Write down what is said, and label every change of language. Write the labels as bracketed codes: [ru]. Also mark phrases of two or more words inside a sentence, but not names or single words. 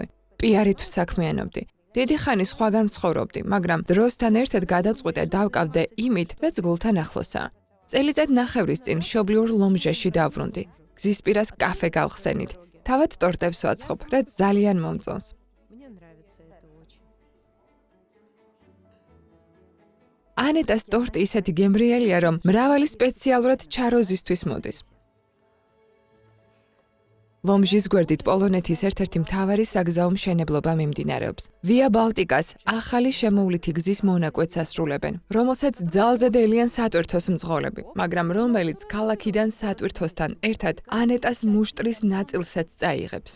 [ka] პიარით საქმიანობდი. დიდი ხანი სხვაგან ცხოვრობდი, მაგრამ დროსთან ერთად გადაწყვიტე დავკავდე იმით, რაც გულთან ახლოსაა. წელიწად ნახევრის წინ მშობლიურ ლომჟაში დავბრუნდი. გზის პირას კაფე გავხსენით. თავად ტორტებს ვაცხობ, რაც ძალიან მომწონს. [ru] Мне нравится это очень. [ka] ანეტას ტორტი ისეთი გემრიელია, რომ მრავალი სპეციალურად ჩაროზისთვის მოდის. ლომჟის გვერდით პოლონეთის ერთ-ერთი მთავარი საგზაო მშენებლობა მიმდინარეობს. ვია ბალტიკას ახალი შემოვლითი გზის მონაკვეთს ასრულებენ, რომელსაც ძალზე დელიან სატვირთოს მძღოლები, მაგრამ რომელიც ქალაქიდან სატვირთოსთან ერთად ანეტას მუშტრის ნაწილსაც წაიღებს.